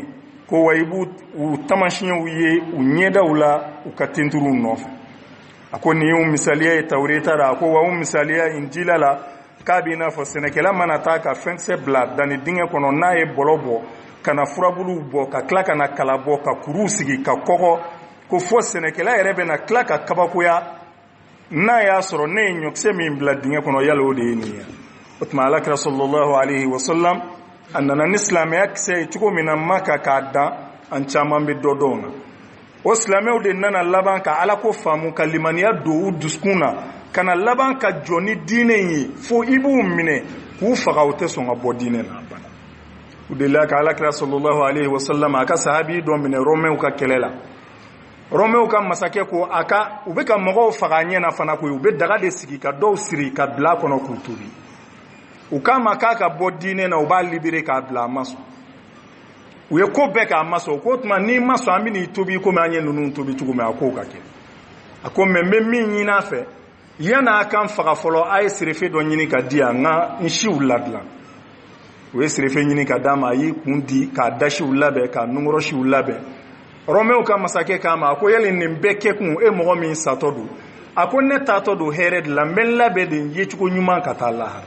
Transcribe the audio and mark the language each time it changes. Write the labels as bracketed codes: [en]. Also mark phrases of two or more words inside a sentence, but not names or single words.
[bm] ko wa i b'u tamasiyɛnw ye u ɲɛdaw la u ka tenturuw nɔfɛ a ko nin y'u misaliya ye tawureta la a ko wa u misaliya injila la k'a b'i n'a fɔ sɛnɛkɛla mana taa ka fɛnkisɛ bila danni dingɛ kɔnɔ n'a ye bɔlɔ bɔ ka na furabuluw bɔ ka tila ka na kala bɔ ka kuruw sigi ka kɔgɔ ko fɔ sɛnɛkɛla yɛrɛ bɛ na tila ka kabakoya n'a y'a sɔrɔ ne ye ɲɔkisɛ min bila dingɛ kɔnɔ yala o de ye nin ye o tuma alakira [ar] صلى الله عليه وسلم [bm] a nana ni silamɛya kisɛ ye cogo min na Maka k'a dan an caman bɛ dɔ dɔn na o silamɛw de nana laban ka ala ko faamu ka limaniya don u dusukun na ka na laban ka jɔ ni diinɛ ye fo i b'u minɛ k'u faga u tɛ sɔn ka bɔ diinɛ na u delila ka alakira [ar] صلى الله عليه وسلم [bm] a ka sahabi dɔ minɛ Romɛw ka kɛlɛ la Romɛw ka masakɛ ko u bɛ ka mɔgɔw faga ɲɛ na fana koyi u bɛ daga de sigi ka dɔw siri ka bila kɔnɔ k'u tobi u k'a ma k'a ka bɔ diinɛ na u b'a libéré k'a bila a ma sɔn u ye ko bɛɛ k'a ma sɔn ko tuma n'i ma sɔn an bɛ n'i tobi komi an ye ninnu tobi cogo min a k'o ka kɛ a ko mɛ n bɛ min ɲini a fɛ yan'a kan faga fɔlɔ a ye serefe dɔ ɲini ka di yan nka n siw ladilan u ye serefe ɲini ka d'a ma a y'i kun di k'a da siw labɛn k'a nunkɔrɔ siw labɛn rɔmɛw ka masakɛ k'a ma a ko yali nin bɛɛ kɛ kun e mɔgɔ min satɔ don a ko ne taatɔ don hɛrɛ de la n bɛ n labɛn de ye cogo ɲuman ka taa lahara